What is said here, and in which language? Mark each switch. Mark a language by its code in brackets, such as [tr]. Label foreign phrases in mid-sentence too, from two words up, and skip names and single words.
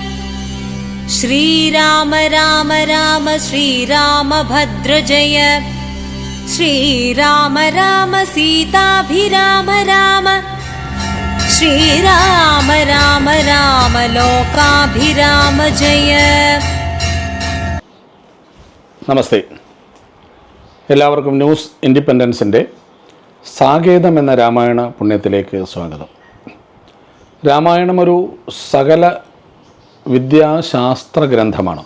[sa] श्रीराम राम राम श्रीरामभद्र जय। श्रीराम राम सीताभिराम राम। श्रीराम राम राम लोकाभिराम जय। [ml] നമസ്തേ. എല്ലാവർക്കും ന്യൂസ് ഇൻഡിപെൻഡൻസിൻ്റെ സാകേതം എന്ന രാമായണ പുണ്യത്തിലേക്ക് സ്വാഗതം. രാമായണം ഒരു സകല വിദ്യാശാസ്ത്ര ഗ്രന്ഥമാണ്.